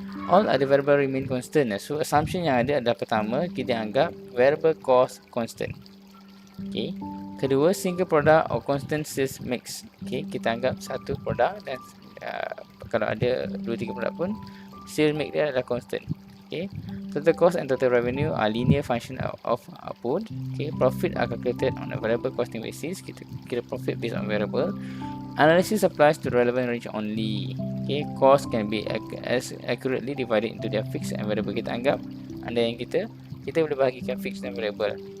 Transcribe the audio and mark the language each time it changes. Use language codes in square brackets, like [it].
[en] All other variable remain constant. [ms] So, assumption yang ada adalah pertama, kita anggap variable cost constant. Okay. Kedua, [en] single product or constant sales mix. [ms] Okay, kita anggap satu produk dan kalau ada 2-3 produk pun sales mix dia adalah constant. [en] Okay, total cost and total revenue are linear function of output. Okay, profit are calculated on a variable costing basis. [ms] Kita kira profit based on variable. [en] Analysis applies to relevant range only. Okay, cost can be as accurately divided into their fixed and variable. [ms] Kita anggap anda yang kita boleh bahagikan fixed dan variable.